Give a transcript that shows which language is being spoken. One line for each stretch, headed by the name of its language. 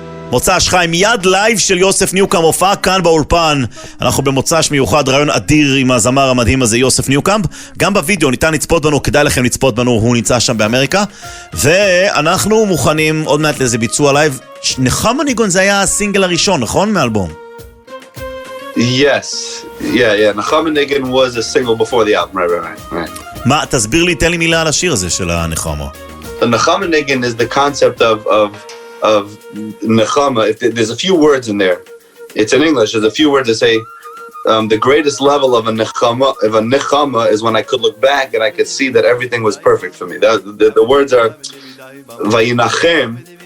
Hebrew: מוצ"ש חי מיד לייב של יוסף ניוקומב, הופעה כאן באולפן. אנחנו במוצ"ש מיוחד, רעיון אדיר עם הזמר המדהים הזה יוסף ניוקומב. גם בווידאו ניתן לצפות בנו, כדאי לכם לצפות בנו, הוא נמצא שם באמריקה. ואנחנו מוכנים עוד מעט לאיזה ביצוע לייב. נחם הניגון זה היה הסינגל הראשון, נכון? מאלבום.
English: Yes, yeah. נחם הניגון was a single before the album, right.
Hebrew: מה, תסביר לי, תן לי מילה על השיר הזה של הנחמה.
English: נחam הניגון is the concept of Nechama. There's a few words in there. It's in English. There's a few words that say the greatest level of a nechama is when I could look back and I could see that everything was perfect for me. The words are vayinachem.